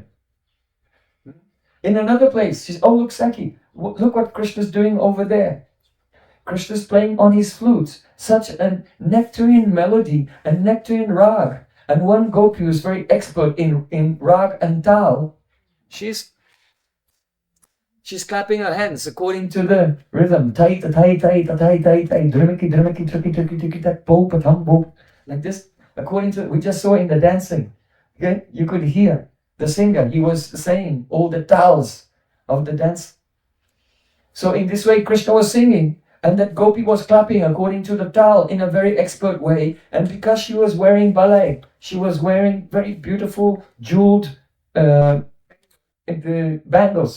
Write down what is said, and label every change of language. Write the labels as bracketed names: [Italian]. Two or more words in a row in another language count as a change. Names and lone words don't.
[English] In another place, she's, oh look Sakhi, look what Krishna's doing over there. Krishna's playing on his flute, such a nectarian melody and nectarian rag. And one gopi who's very expert in rag and tal, she's clapping her hands according to the rhythm. Tai ta tai tai ta tai tai tai, drimiki drimiki triki triki triki tak bo patam bo, like this. According to, we just saw in the dancing, okay, you could hear the singer. He was saying all the tals of the dance. So in this way, Krishna was singing, and that gopi was clapping according to the tal in a very expert way. And because she was wearing balai, she was wearing very beautiful jeweled bangles.